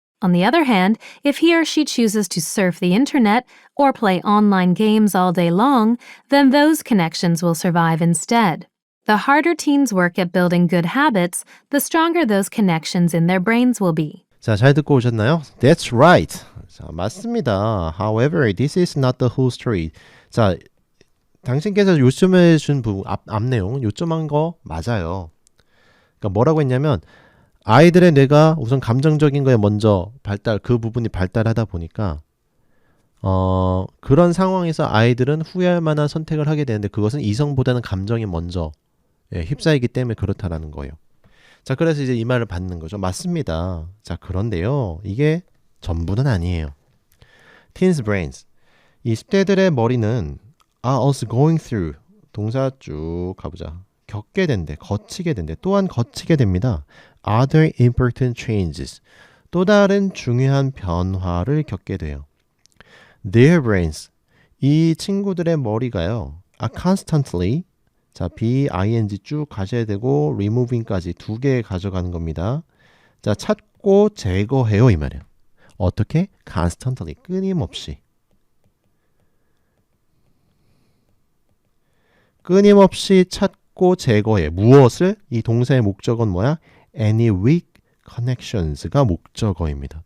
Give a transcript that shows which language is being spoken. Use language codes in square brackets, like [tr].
[en] On the other hand, if he or she chooses to surf the internet or play online games all day long, then those connections will survive instead. The harder teens work at building good habits, the stronger those connections in their brains will be. [ko] 자, 잘 듣고 오셨나요? [en] That's right. [ko] 자, 맞습니다. [en] However, this is not the whole story. [ko] 자, 당신께서 요점해 준 부분, 앞 내용 요점한 거 맞아요. 그러니까 뭐라고 했냐면 아이들의 뇌가 우선 감정적인 거에 먼저 그 부분이 발달하다 보니까 그런 상황에서 아이들은 후회할 만한 선택을 하게 되는데 그것은 이성보다는 감정이 먼저 예, 휩싸이기 때문에 그렇다라는 거예요. 자, 그래서 이제 이 말을 받는 거죠. 맞습니다. 자, 그런데요. 이게 전부는 아니에요. [en] Teens' brains. [ko] 이 10대들의 머리는 [en] are also going through. [ko] 동사 쭉 가보자. 겪게 된대, 거치게 된대, 또한 거치게 됩니다. [en] Other important changes. [ko] 또 다른 중요한 변화를 겪게 돼요. [en] Their brains. [ko] 이 친구들의 머리가요. [en] are constantly. [ko] 자, B-I-N-G 쭉 가셔야 되고 removing까지 두 개 가져가는 겁니다. 자, 찾고 제거해요 이 말이에요. 어떻게? constantly. 끊임없이. 끊임없이 찾고 제거해. 무엇을? 이 동사의 목적어는 뭐야? [en] Any weak connections가 [ko] 목적어입니다.